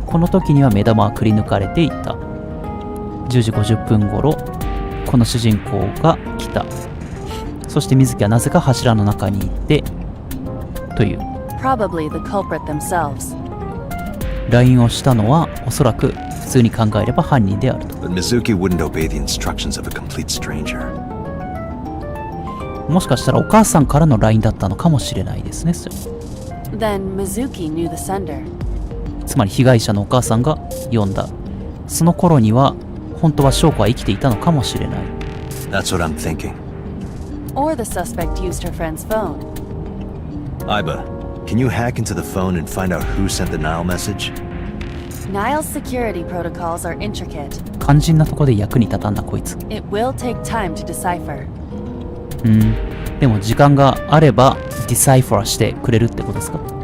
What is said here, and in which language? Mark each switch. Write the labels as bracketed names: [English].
[Japanese] この時には目玉はくり抜かれていた。10時50分頃この主人公が来た。そして水木はなぜか柱の中にいてという。 [English] Probably the culprit themselves. [Japanese] LINE をしたのはおそらく普通に考えれば犯人であると。 [English] But Mizuki wouldn't obey the instructions of a complete stranger. [Japanese] もしかしたらお母さんからの LINE だったのかもしれないですね。 [English] Then Mizuki knew the sender. [Japanese] つまり被害者のお母さんが読んだ。その頃には本当は翔子は生きていたのかもしれない。 [English] That's what I'm thinking. Or the suspect used her friend's phone. Aiba, can you hack into the phone and find out who sent the Nile message? Nile's security protocols are intricate. [Japanese] 肝心なとこで役に立たんなこいつ。 [English] It will take time to decipher. [Japanese] でも時間があればディサイファーしてくれるってことですか？